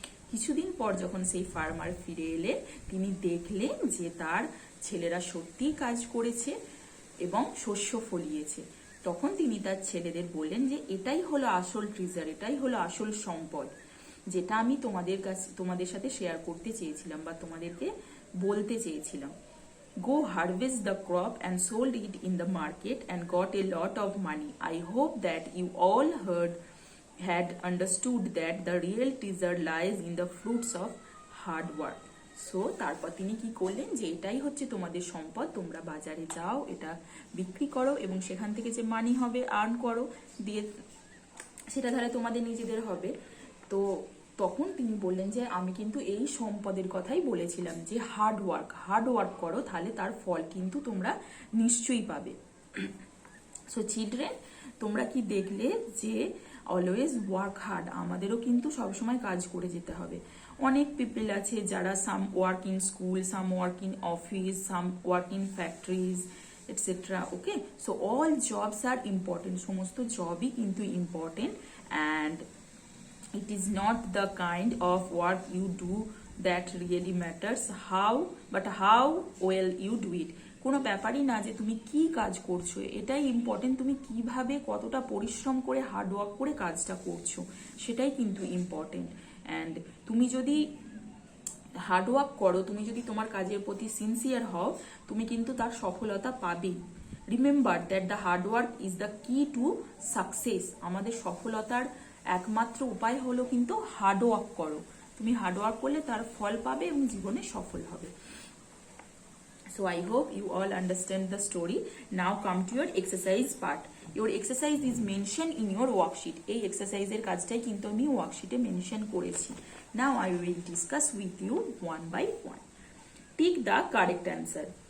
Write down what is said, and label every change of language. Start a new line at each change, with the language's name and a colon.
Bangla: কিছুদিন পর যখন সেই ফার্মার ফিরে এলেন, তিনি দেখলেন যে তার ছেলেরা সত্যিই কাজ করেছে এবং শস্য ফলিয়েছে। তখন তিনি তার ছেলেদের বললেন যে এটাই হলো আসল ট্রেজার, এটাই হলো আসল সম্পদ, যেটা আমি তোমাদের সাথে শেয়ার করতে চেয়েছিলাম বা তোমাদেরকে বলতে চেয়েছিলাম।
English: Go harvest the crop and sold it in the market and got a lot of money. I hope that you all had understood that the real treasure lies in the fruits of hard work.
Bangla: So তারপর তিনি কি করলেন যে এটাই হচ্ছে তোমাদের সম্পদ, তোমরা বাজারে যাও, এটা বিক্রি করো এবং সেখান থেকে যে মানি হবে আর্ন করো, দিয়ে সেটা তাহলে তোমাদের নিজেদের হবে। তো তখন তিনি বললেন যে আমি কিন্তু এই সম্পদের কথাই বলেছিলাম যে হার্ড ওয়ার্ক করো, তাহলে তার ফল কিন্তু তোমরা নিশ্চয়ই পাবে। সো চিলড্রেন, তোমরা কি দেখলে যে
English: always work hard,
Bangla: আমাদেরও কিন্তু সবসময় কাজ করে যেতে হবে। অনেক পিপল আছে যারা
English: Some work in school, some work in office, some work in factories etcetera, okay. So all jobs are important,
Bangla: সমস্ত জবই কিন্তু important,
English: And it is not the kind of work you do that really matters, but how well you do it.
Bangla: কোনো ব্যাপারই না যে তুমি কি কাজ করছো, এটাই ইম্পর্টেন্ট তুমি কিভাবে কতটা পরিশ্রম করে হার্ডওয়ার্ক করে কাজটা করছো, সেটাই কিন্তু ইম্পর্টেন্ট। অ্যান্ড তুমি যদি হার্ডওয়ার্ক করো, তুমি যদি তোমার কাজের প্রতি সিনসিয়ার হও, তুমি কিন্তু তার সফলতা পাবেই।
English: Remember that the hard work is the key to success.
Bangla: আমাদের সফলতার একমাত্র উপায় হলো কিন্তু হার্ডওয়ার্ক করো। তুমি হার্ডওয়ার্ক করলে তার ফল পাবে এবং জীবনে সফল হবে।
English: So I hope you all understand the story. Now come to your exercise part. Your exercise is mentioned in your worksheet.
Bangla: এই এক্সারসাইজের কাজটাই কিন্তু আমি ওয়ার্কশিটে মেনশন করেছি।
English: Now I will discuss with you one by one. Tick the correct answer.